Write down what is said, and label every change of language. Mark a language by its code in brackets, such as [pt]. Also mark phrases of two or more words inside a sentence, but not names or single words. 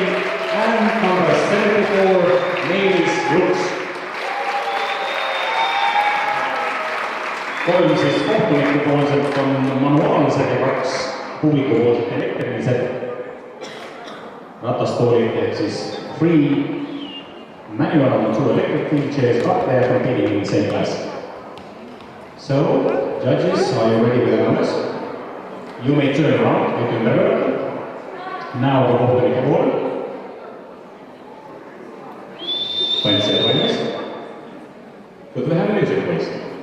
[en] And number 74, Meelis Ruks. [et] Kolm siis kohtunikupoolselt on manuaalsed ja 2 publikupoolselt elektrilised ratastoolid ehk siis [en] free manual [et] on [en] 2 electric wheelchairs, but they are competing in the same class. So, judges, are you ready with the numbers? You may turn around with your mirror. Now the [et] kohtunike poole. [en] Fancy and valmis. Could we have music, please?